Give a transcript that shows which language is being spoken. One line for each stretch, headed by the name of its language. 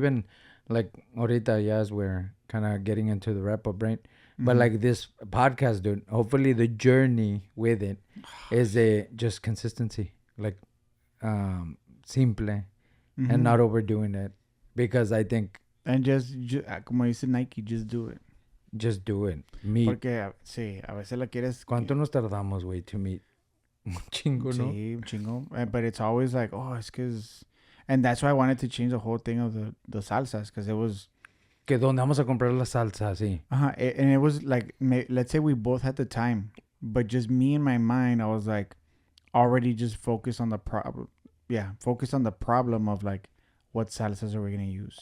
English: Even like ahorita, as we're kind of getting into the wrap up, right? But like this podcast, dude, hopefully the journey with it is just consistency, like simple and not overdoing it, because I think and just
Spanish: como dice
English: Nike, just do it. Just do it. Meet.
Spanish: Porque sí, a veces la quieres. ¿Cuánto nos tardamos, güey,
English: to meet?
Spanish: Un chingo, ¿no? Sí, un chingo.
English: But it's always like, oh, it's because... And that's why I wanted to change the whole thing of the salsas, because it was...
Spanish: Que donde vamos a comprar la salsa, sí.
English: And it was like, let's say we both had the time, but just me in my mind, I was like, already just focused on the problem. Yeah, focused on the problem of like, what salsas are we going to use?